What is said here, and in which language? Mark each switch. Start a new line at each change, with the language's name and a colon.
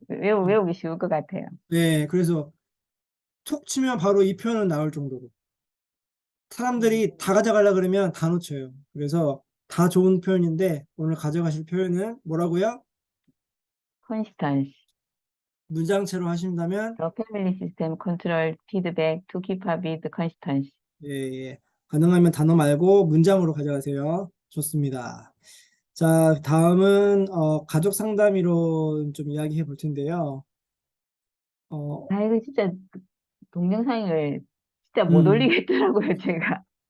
Korean: 그러니까 외우기 쉬울 것 같아요. 네, 그래서 툭 치면 바로 이 표현은 나올 정도로 사람들이 다 가져가려 그러면 다 놓쳐요. 그래서 다 좋은 표현인데 오늘 가져가실 표현은 뭐라고요?
English: consistency.
Korean: 문장체로 하신다면
English: The family system control feedback to keep up with consistency.
Korean: 예, 예. 가능하면 단어 말고 문장으로 가져가세요. 좋습니다. 자, 다음은 가족 상담이론 좀 이야기해 볼 텐데요. 어, 이거 진짜 동영상을 진짜 못 음, 올리겠더라고요, 제가.